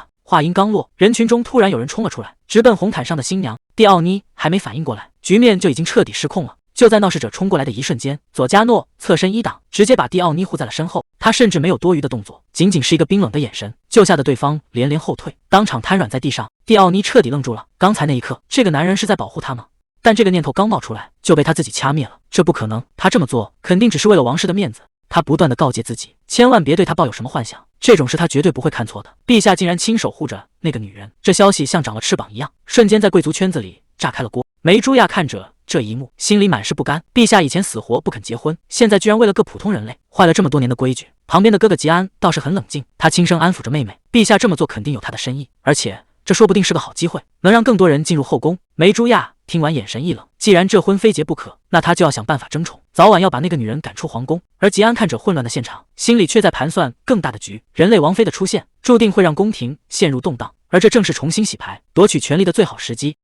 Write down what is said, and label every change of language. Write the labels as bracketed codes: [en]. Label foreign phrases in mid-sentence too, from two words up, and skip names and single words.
[zh] 話音剛落，人群中突然有人衝了出來，直奔紅毯上的新娘。蒂奧妮還沒反應過來，局面就已經徹底失控了。就在鬧事者衝過來的一瞬間，佐加諾側身一擋，直接把蒂奧妮護在了身後。他甚至沒有多餘的動作，僅僅是一個冰冷的眼神，就嚇得對方連連後退，當場癱軟在地上。蒂奧妮徹底愣住了，剛才那一刻，這個男人是在保護她嗎？但這個念頭剛冒出來，就被他自己掐滅了。這不可能，他這麼做肯定只是為了王室的面子。他不斷地告誡自己，千萬別對他抱有什麼幻想，這種事他絕對不會看錯的。陛下竟然親手護着那個女人，這消息像長了翅膀一樣，瞬間在貴族圈子裡炸開了鍋。梅朱亞看着這一幕，心裡滿是不甘。陛下以前死活不肯結婚，現在居然為了個普通人類壞了這麼多年的規矩。旁邊的哥哥吉安倒是很冷靜，他輕聲安撫着妹妹，陛下這麼做肯定有他的深意，而且這說不定是個好機會，能讓更多人进入後宮。梅朱亞聽完眼神一冷，既然這婚非結不可，那他就要想辦法爭寵，早晚要把那個女人趕出皇宮。而吉安看着混亂的現場，心裡卻在盤算更大的局。人類王妃的出現注定會讓宮廷陷入動盪，而這正是重新洗牌奪取權力的最好時機。